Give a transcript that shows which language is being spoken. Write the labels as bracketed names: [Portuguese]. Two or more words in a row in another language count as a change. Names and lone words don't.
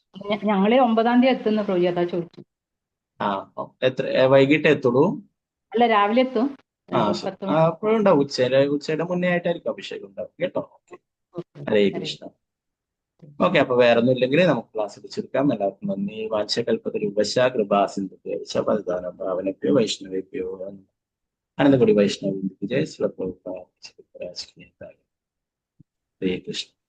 [Malayalam] ഞങ്ങള് 9-ാം തീയതി എത്തുന്ന പ്രഭുജി, അതാ ചോദിച്ചു. എത്ര വൈകിട്ട് എത്തുള്ളൂ? അല്ല, രാവിലെ എത്തും. അപ്പോഴും ഉണ്ടാവും. ഉച്ചയുടെ മുന്നേ ആയിട്ടായിരിക്കും അഭിഷേകം ഉണ്ടാവും കേട്ടോ. ഓക്കെ, ഹരേ കൃഷ്ണ. ഓക്കെ, അപ്പൊ വേറെ ഒന്നും ഇല്ലെങ്കിൽ നമുക്ക് ക്ലാസ് പിടിച്ചെടുക്കാം. എല്ലാവർക്കും നന്ദി. [Sanskrit] വാഞ്ചകൽപതരൂപശ്ച കൃപാ സിന്ധുഭ്യവച പതിതാനാം പാവനേഭ്യോ വൈഷ്ണവേഭ്യോ നമഃ. അനന്തകോടി വൈഷ്ണവ ജയ. [Hindi] श्रील प्रभुपाद की जय. [Malayalam] ഹരേ കൃഷ്ണ.